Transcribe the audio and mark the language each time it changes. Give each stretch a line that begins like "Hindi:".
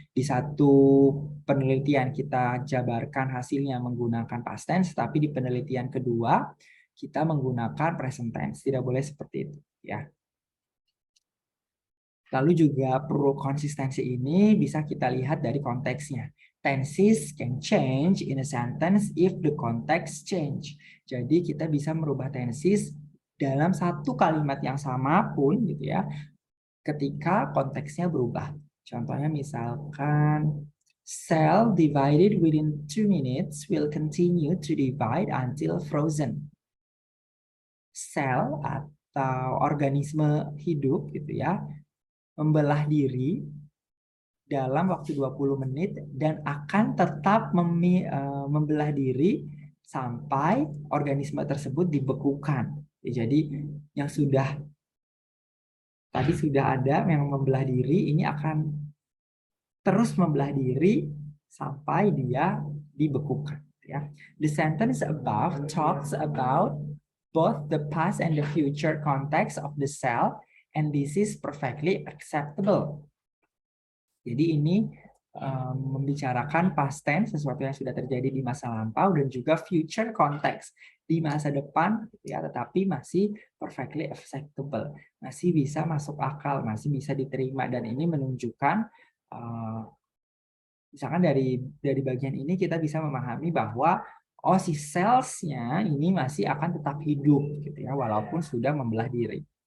Indonesian: Di satu penelitian kita jabarkan hasilnya menggunakan past tense, tapi di penelitian kedua kita menggunakan present tense. Tidak boleh seperti itu, ya. Lalu juga perlu konsistensi ini bisa kita lihat dari konteksnya.
English: Tenses can change in a sentence if the context change.
Indonesian: Jadi kita bisa merubah tenses dalam satu kalimat yang sama pun gitu ya, ketika konteksnya berubah. Contohnya misalkan
English: cell divided within 2 minutes will continue to divide until frozen.
Indonesian: Sel atau organisme hidup gitu ya, membelah diri dalam waktu 20 menit dan akan tetap membelah diri sampai organisme tersebut dibekukan. Jadi yang tadi sudah ada yang membelah diri, ini akan terus membelah diri sampai dia dibekukan. Ya.
English: The sentence above talks about both the past and the future context of the cell, and this is perfectly acceptable.
Indonesian: Jadi ini membicarakan past tense, sesuatu yang sudah terjadi di masa lampau, dan juga future context di masa depan, ya, tetapi masih
English: perfectly acceptable,
Indonesian: masih bisa masuk akal, masih bisa diterima, dan ini menunjukkan misalkan dari bagian ini kita bisa memahami bahwa oh si cellsnya ini masih akan tetap hidup gitu ya, walaupun sudah membelah diri.